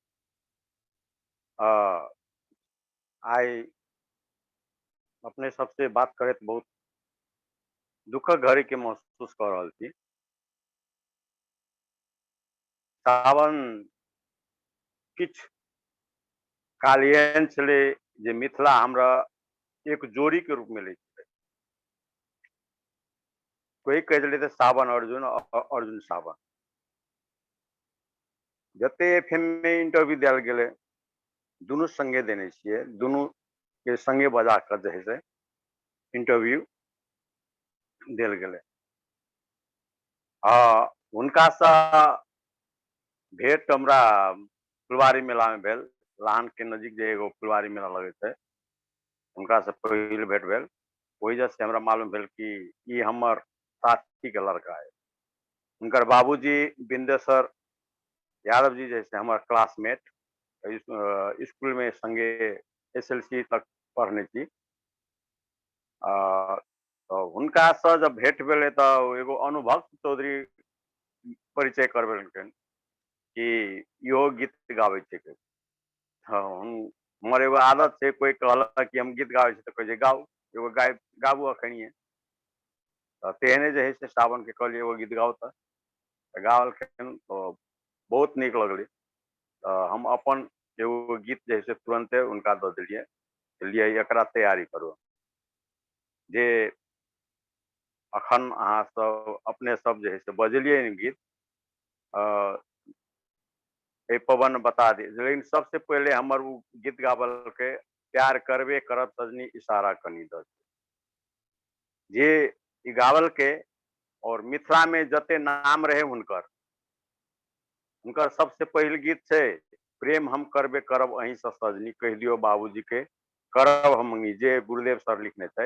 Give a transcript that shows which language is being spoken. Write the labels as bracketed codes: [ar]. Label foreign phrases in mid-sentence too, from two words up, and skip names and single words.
[mai] आई अपने सबसे बात करत बहुत दुखक घड़ी के महसूस कर रहल छी। सावन किछ काल एहन छलै जे मिथिला हमरा एक जोड़ी के रूप में ले छलै। कोई कह दिले सावन अर्जुन अर्जुन सावन, जते एफएम में इंटरव्यू दियल गेले दुनू संगे देने छियै, दुनू के संगे बजा कर जे है से इंटरव्यू देल गेले। हाँ, हुनका सँ भेंट हमरा फुलवारी मेला में भेल। लाहन के नजदीक जे एगो फुलवारी मेला लगे छै, हुनका से पहिल भेंट भेल। ओहि वजह से हमरा मालूम भेल कि ई हमर साथी के लड़का है। उनकर बाबूजी बिंदेश्वर यादव जी जैसे हमार क्लासमेट, स्कूल में संगे एसएलसी तक पढ़ने थी। तो हुनका से जब भेंट भेले तो एगो अनुभव चौधरी परिचय करबेलखिन कि इहो गीत गाबै छै। हाँ, हमर एगो आदत छै, कोई कहलक कि हम गीत गाबै छी तो कहे गाओ, एगो गाबू अखनिए। तो तेहने जे है से सावन के कहलिए एगो गीत गाओ, तो गावलखिन तो बहुत नीक लगले। हम अपन एगो गीत जे है से तुरंते उनका दे दिलिए, लिए एकरा तैयारी करू। जे अखन अहाँ सब अपने सब जे है से बजलिए गीत, ए पवन बता दी, लेकिन सबसे पहले हमर उ गीत गावल के प्यार करबे करब सजनी इशारा कनी द जे ई गावल के और मिथिला में जते नाम रहे हुनकर सबसे पहिल गीत छै प्रेम हम करबे करब अहीं से सजनी, कह दियो बाबूजी के करब हम मंगी, जे गुरुदेव सर लिखने थे।